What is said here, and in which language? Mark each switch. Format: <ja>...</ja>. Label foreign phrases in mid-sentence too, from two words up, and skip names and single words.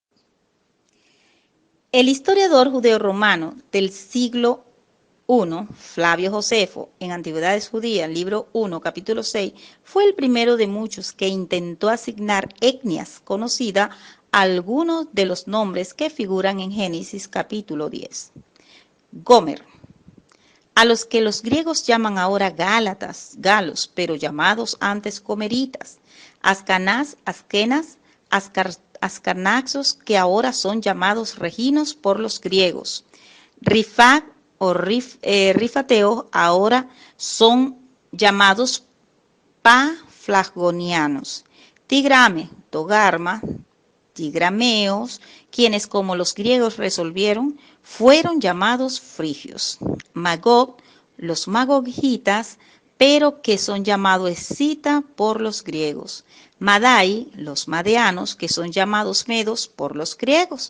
<es>El historiador judeo-romano del siglo I, Flavio Josefo, en Antigüedades Judías, libro 1, capítulo 6, fue el primero de muchos que intentó asignar etnias conocidas a algunos de los nombres que figuran en Génesis capítulo 10. Gomer, a los que los griegos llaman ahora gálatas, galos, pero llamados antes comeritas. Askenaz, ascarnaxos, que ahora son llamados reginos por los griegos. Rifat o rifateos ahora son llamados paflagonianos. Tigrame, togarma, tigrameos, quienes como los griegos resolvieron, fueron llamados frigios. Magog, los magogitas, pero que son llamados escita por los griegos. Madai, los madeanos, que son llamados medos por los griegos.</es>